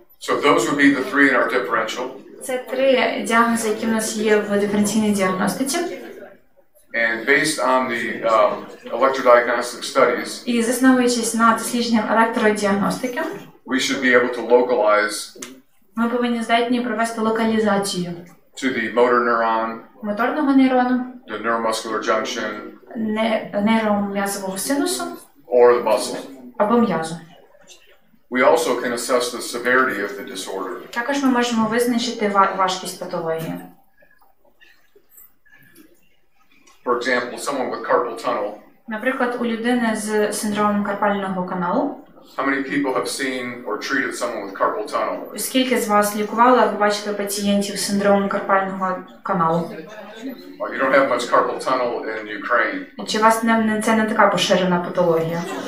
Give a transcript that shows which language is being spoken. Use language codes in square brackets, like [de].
[en] So those would be the three in our differential. [uk] Це три діагнози, які в нас є в диференційній діагностиці. [en] And based on the electrodiagnostic studies, [uk] І засновуючись на дослідженням електродіагностики, [en] we should be able to localize [uk] ми повинні здатні провести локалізацію [en] to the motor neuron, [uk] моторного нейрону, [en] the neuromuscular junction, [uk] нейром'язового синусу [en] or the muscle. [uk] або м'язу. [en] We also can assess the severity of the disorder. [uk] Також ми можемо визначити важкість патології. [en] For example, someone with carpal tunnel. [uk] Наприклад, у людини з синдромом карпального каналу. [en] How many people have seen or treated someone with carpal tunnel? [uk] Скільки з вас лікували або бачили пацієнтів з синдромом карпального каналу? [en] Well, you don't have much carpal tunnel in Ukraine. [uk] Чи у вас це не така поширена патологія?